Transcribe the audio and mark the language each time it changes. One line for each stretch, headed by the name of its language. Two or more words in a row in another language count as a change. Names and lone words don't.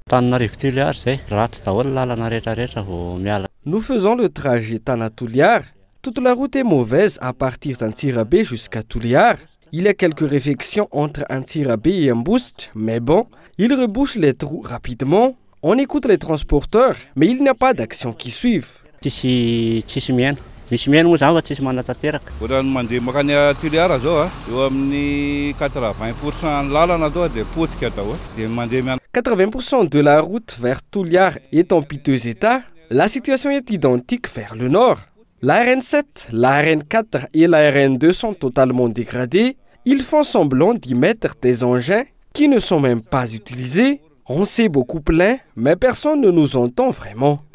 French: Nous faisons le trajet Tana-Touliar. Toute la route est mauvaise à partir d'Antirabé jusqu'à Touliar. Il y a quelques réflexions entre Antirabé et Mboust, mais bon, ils rebouchent les trous rapidement. On écoute les transporteurs, mais il n'y a pas d'action qui suivent.
Malagasy: Misy mihaino moa zany fa tsisy manatateraka. Ohatrany mandeha makany Tuliara zao eo amin'ny 80% ny lalana zao dia potika daholo. Dia mandeha miana
French: 80% de la route vers Touliar est en piteux état. La situation est identique vers le nord. La RN7, la RN4 et la RN2 sont totalement dégradées. Ils font semblant d'y mettre des engins qui ne sont même pas utilisés. On s'est beaucoup plaint, mais personne ne nous entend vraiment.